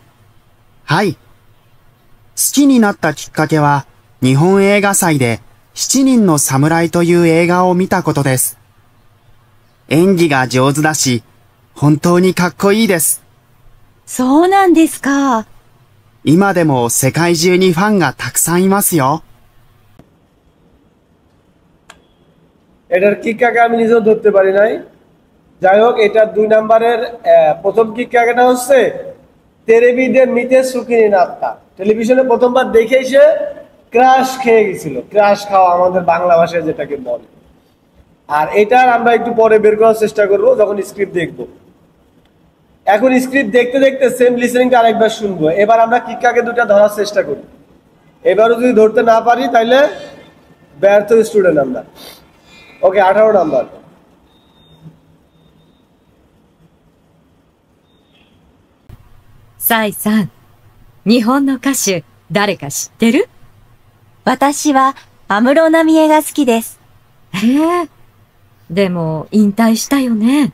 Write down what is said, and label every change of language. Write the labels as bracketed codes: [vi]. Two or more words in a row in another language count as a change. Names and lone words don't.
[ja] はい。好きになったきっかけは、日本映画祭で七人の侍という映画を見たことです。演技が上手だし、本当にかっこいいです。そうなんですか。今でも世界中にファンがたくさんいますよ。 [bn] এটার কিক্কাকে আমি নিজেও ধরতে পারি নাই। যাই হোক, এটার 2 নাম্বারের প্রথম কিক্কাকেটা হচ্ছে [ja] テレビで 見て 好きに なった. [bn] টেলিভিশনে প্রথমবার দেখে সে ক্রাশ খেয়ে গেছিল। ক্রাশ খাওয়া আমাদের বাংলা ভাষায় যেটাকে বলে। আর এটার আমরা একটু পরে বের করার চেষ্টা করব যখন স্ক্রিপ্ট দেখব। এখন স্ক্রিপ্ট দেখতে দেখতে সেম লিসেনিংটা আরেকবার শুনবো। এবার আমরা কিক্কাকে দুটা ধরার চেষ্টা করি। এবারও যদি ধরতে না পারি তাহলে ব্যর্থ স্টুডেন্ট আমরা। ওকে, 18 নাম্বার। [ja] サイさん、日本の歌手、誰か知ってる？私は安室奈美恵が好きです。へえ。でも、引退したよね。